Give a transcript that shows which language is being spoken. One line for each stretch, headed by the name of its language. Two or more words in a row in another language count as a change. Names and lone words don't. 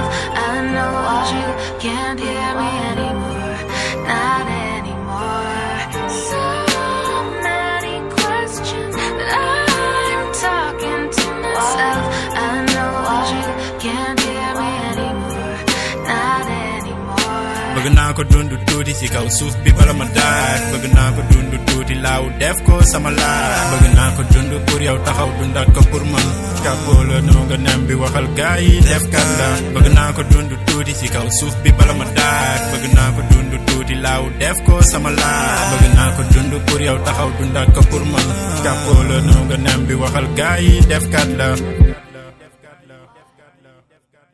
English: I know that you can't hear me anymore, not anymore. So many questions, but I'm talking to myself. I know that you can't hear me anymore, not anymore.
Wolof: bëgg naa ko dund tuuti ci kaw suuf bi bala ma daaj bëgg naa ko dund tuuti laaw def ko sama laaj bëgg naa ko dund pour yow taxaw dundaat ko pour man kàppoo la noo nga nem bi waxal gaa yi def kat la bëgg naa ko dund tuuti ci kaw suuf bi bala ma daaj bëgg naa ko dund tuuti laaw def ko sama laaj bëgg naa ko dund pour yow taxaw dundaat ko pour man kàppoo la noo nga nem bi waxal gaa yi def kat la